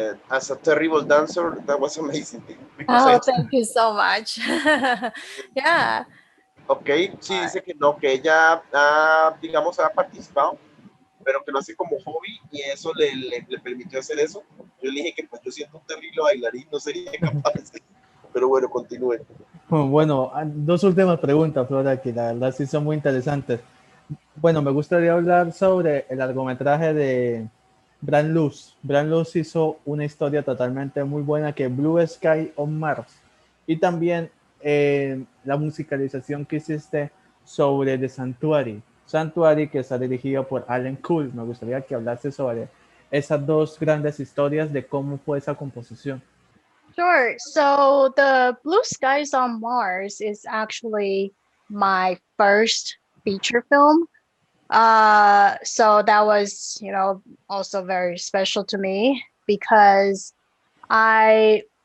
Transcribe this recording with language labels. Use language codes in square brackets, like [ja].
[en] As a terrible dancer, that was amazing. Oh, thank you so much. Yeah. [es] Ok, sí dice que no, que ella digamos, ha participado, pero que lo hace como hobby y eso le permitió hacer eso. Yo le dije que pues yo siendo un terrible bailarín no sería capaz, pero bueno, continúe. Bueno, dos últimas preguntas, Flora, que la verdad sí son muy interesantes. Bueno, me gustaría hablar sobre el largometraje de Brand Luz. Brand Luz hizo una historia totalmente muy buena que es Blue Sky on Mars. Y también la musicalización que hiciste sobre The Sanctuary. Sanctuary, que está dirigido por Alan Kool. Me gustaría que hablase sobre esas dos grandes historias de cómo fue esa composición. [en] Sure. So the Blue Skies on Mars is actually my first feature film. So that was, also very special to me because I